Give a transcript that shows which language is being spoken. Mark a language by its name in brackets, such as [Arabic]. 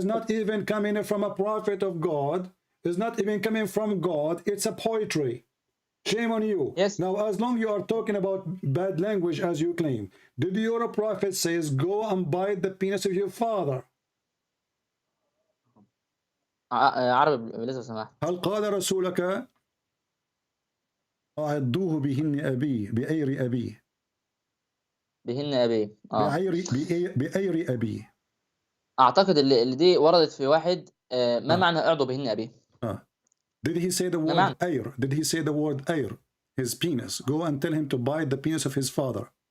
[English] is not even coming from a prophet of God. Is not even coming from God. It's a poetry. Shame on you. Yes. Now, as long you are talking about bad language as you claim, did your prophet says go and bite the penis of your father? [Arabic] عربي لو سمحت. هل قال رسولك أعضوه بهن أبيه بأير أبيه بهن أبيه بأير أبيه. أعتقد اللي دي وردت في واحد ما معنى أعضو بهن أبيه؟ [English] Did he say the [Arabic] ما [English] word [Arabic] معنى؟ أير? [English] Did he say the word أير? His penis. Go and tell him to bite the penis of his father.